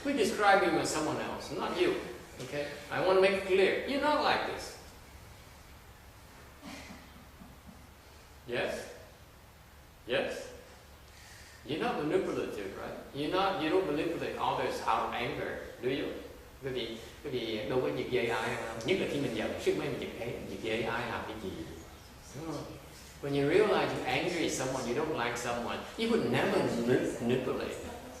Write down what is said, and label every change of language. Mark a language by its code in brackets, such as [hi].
[en] We describe you as someone else, not you. Okay? I want to make it clear. You're not like this. Yes? Yes? You're not manipulative, right? You don't manipulate others out of anger, do you? [vi] Bởi vì đâu có giật dây ai đâu. Nhất là khi mình giận, sức mấy mình giật dây ai làm cái gì. Đúng không? [en] When you realize you're angry at someone, you don't like someone, you would never manipulate them.